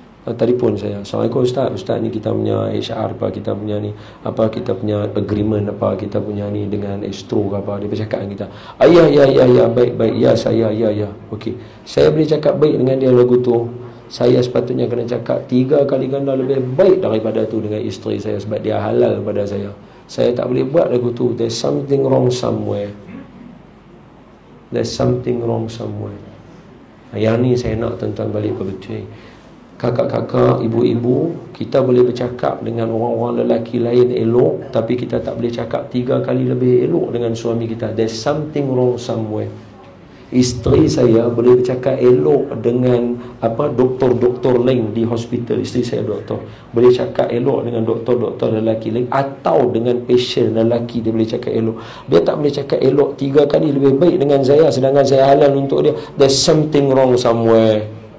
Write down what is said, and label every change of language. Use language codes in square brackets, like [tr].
[ms] Telefon saya, Assalamualaikum Ustaz ni kita punya HR apa, kita punya ni apa, kita punya agreement apa, kita punya ni dengan Astro ke apa. Dia bercakap dengan kita, ya baik ya saya ya okey. Saya boleh cakap baik dengan dia lagu tu. Saya sepatutnya kena cakap 3 kali ganda lebih baik daripada tu dengan isteri saya, sebab dia halal kepada saya. Saya tak boleh buat lagu tu. [en] There's something wrong somewhere. There's something wrong somewhere. [ms] Yang ni saya nak tuan-tuan balik ke betul. Kakak-kakak, ibu-ibu, kita boleh bercakap dengan orang-orang lelaki lain elok, tapi kita tak boleh cakap 3 kali lebih elok dengan suami kita. [en] There's something wrong somewhere. [ms] Isteri saya boleh bercakap elok dengan doktor-doktor lain di hospital. Isteri saya doktor, boleh cakap elok dengan doktor-doktor lelaki lain, atau dengan patient lelaki dia boleh cakap elok. Dia tak boleh cakap elok 3 kali lebih baik dengan saya, sedangkan saya halal untuk dia. [en] There's something wrong somewhere.